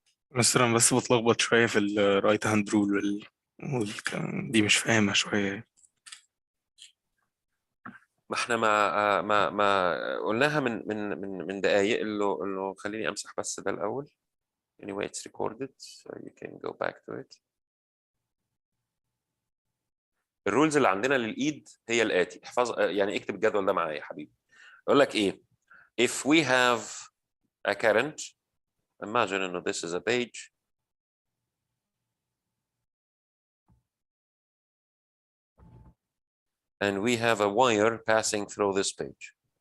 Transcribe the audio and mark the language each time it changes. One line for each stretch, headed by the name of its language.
Arabic: مثلا بس بتلخبط شوية في الرايت هاند رول دي مش فاهمها شوية. ما احنا ما قلناها من دقايق. اللي خليني امسح بس ده الاول.
English: anyway it's recorded so you can go back to it.
Arabic: الرولز اللي عندنا للايد هي الاتي. احفظ يعني اكتب الجدول ده معايا يا حبيبي. يقول لك ايه؟
English: if we have a current, imagine
Arabic: انه
English: this is a page and we have a wire passing through this page.